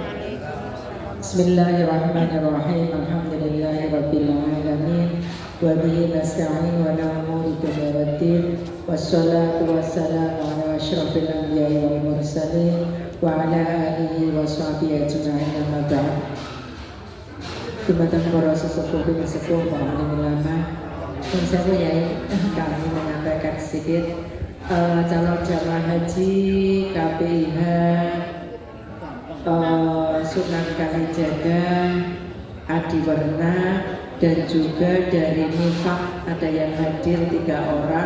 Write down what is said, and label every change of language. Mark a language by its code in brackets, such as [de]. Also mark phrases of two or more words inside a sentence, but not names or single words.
[ar] بسم الله الرحمن الرحيم. الحمد لله رب العالمين. وبه نستعين ونعوذ بالله والدين. والصلاة والسلام على أشرف الأنبياء والمرسلين وعلى آله وصحبه أجمعين أما بعد. [id] Jumatan para sesepuh dan sepuh para ulama. Dan saya kami menyampaikan sedikit calon jamaah haji KPIH Sunan Kalijaga, Adiwarna, dan juga dari Nifak ada yang hadir 3 orang.